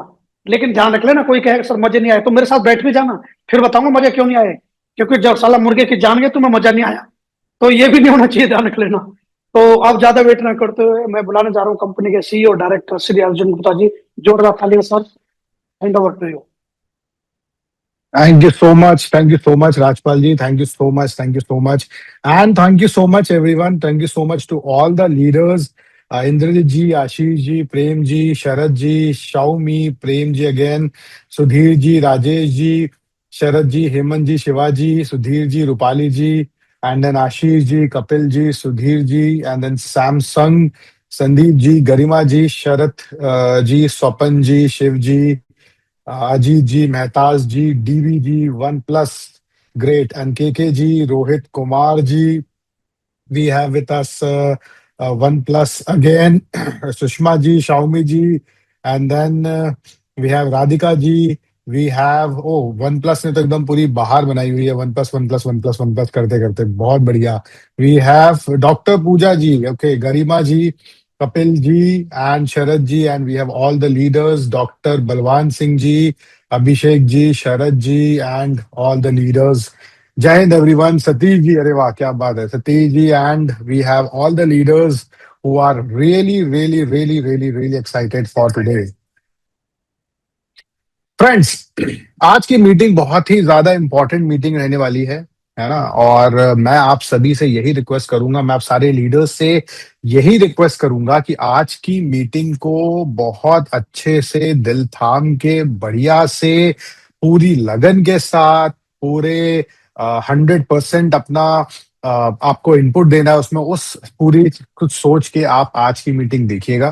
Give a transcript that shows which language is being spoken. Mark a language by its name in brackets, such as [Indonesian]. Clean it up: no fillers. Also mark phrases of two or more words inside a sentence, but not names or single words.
[Hindi] लेकिन ध्यान रख लेना, कोई कहे सर मजे नहीं आए तो मेरे साथ बैठ भी जाना, फिर बताऊंगा मजे क्यों नहीं आए। क्योंकि जब साला मुर्गे की जान गए तुम्हें मजा नहीं आया, तो ये भी नहीं होना चाहिए, ध्यान रख लेना। तो अब ज्यादा वेट ना करते हुए मैं बुलाने जा रहा हूँ कंपनी के [English] CEO director [Hindi] श्री अर्जुन गुप्ता जी। जोरदार तालियां सर, [English] hand over to you. Thank you so much. Thank you so much, Rajpal ji. Thank you so much. Thank you so much. And thank you so much, everyone. Thank you so much to all the leaders. Indrajit ji, Ashish ji, Prem ji, Sharad ji, Xiaomi, Prem ji again, Sudhir ji, Rajesh ji, Sharad ji, Hemant ji, Shivaji, Sudhir ji, Rupali ji, and then Ashish ji, Kapil ji, Sudhir ji, and then Samsung, Sandeep ji, Garima ji, Sharat ji, Swapan ji, Shiv ji, Ajit ji, Mehtaj ji, DV ji, OnePlus, great, and KK ji, Rohit Kumar ji. We have with us OnePlus again, Sushma ji, Xiaomi ji, and then we have Radhika ji. We have [Hindi] OnePlus ने तो एकदम पूरी बाहर बनाई हुई है, OnePlus OnePlus OnePlus OnePlus करते करते बहुत बढ़िया. [English] We have Dr. Pooja ji, okay, Garima ji, Kapil ji, and Sharad ji, and we have all the leaders, Dr. Balwan Singh ji, Abhishek ji, Sharad ji, and all the leaders. [Hindi] जय हिंद [English] everyone. Satish ji, [Hindi] अरे वाह क्या बात है Satish ji, [English] and we have all the leaders who are really excited for today. [Hindi] फ्रेंड्स, आज की मीटिंग बहुत ही ज्यादा [English] important meeting [Hindi] रहने वाली है ना? और मैं आप सभी से यही रिक्वेस्ट करूंगा, मैं आप सारे लीडर्स से यही रिक्वेस्ट करूंगा कि आज की मीटिंग को बहुत अच्छे से दिल थाम के, बढ़िया से, पूरी लगन के साथ, पूरे 100% अपना आपको इनपुट देना है उसमें, उस पूरी कुछ सोच के आप आज की मीटिंग देखिएगा।